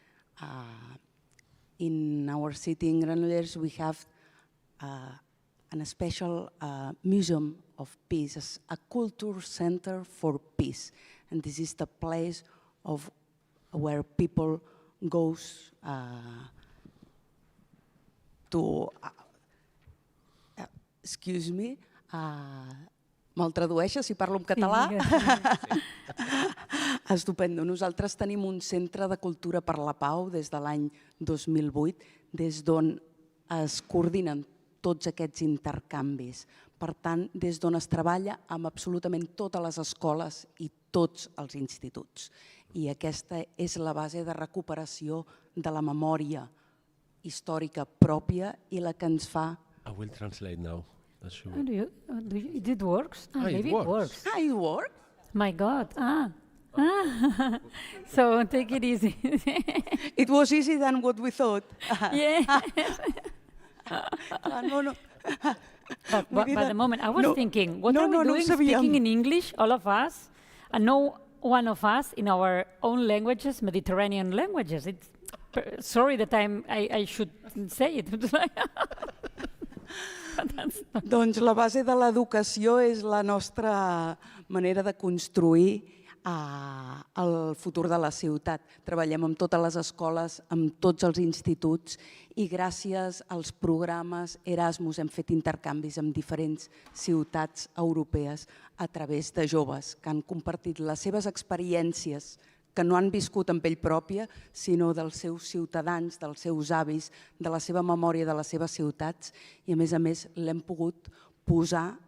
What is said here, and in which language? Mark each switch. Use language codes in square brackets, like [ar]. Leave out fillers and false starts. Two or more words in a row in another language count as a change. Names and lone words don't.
[en] In our city in Granollers, we have a special museum of peace, a culture center for peace. And this is the place where people goes to, excuse me, [ca] me'l tradueixes si parlo en català? Estupendo. Nosaltres tenim un centre de cultura per la pau des de l'any 2008, des d'on es coordinen tots aquests intercanvis. Per tant, des d'on es treballa amb absolutament totes les escoles i tots els instituts. I aquesta és la base de recuperació de la memòria històrica pròpia i la que ens fa... [en] I will translate now. It works? Maybe it works. It works? My God. So take it easy. It was easier than what we thought. Yeah. No. But the moment I was thinking, what are we doing speaking in English, all of us, and no one of us in our own languages, Mediterranean languages? It's sorry that I should say it. [ca] Doncs la base de l'educació és la nostra manera de construir el futur de la ciutat. Treballem amb totes les escoles, amb tots els instituts i gràcies als programes Erasmus hem fet intercanvis amb diferents ciutats europees a través de joves que han compartit les seves experiències que no han viscut en pell pròpia, sinó dels seus ciutadans, dels seus avis, de la seva memòria de les seves ciutats i a més l'hem pogut posar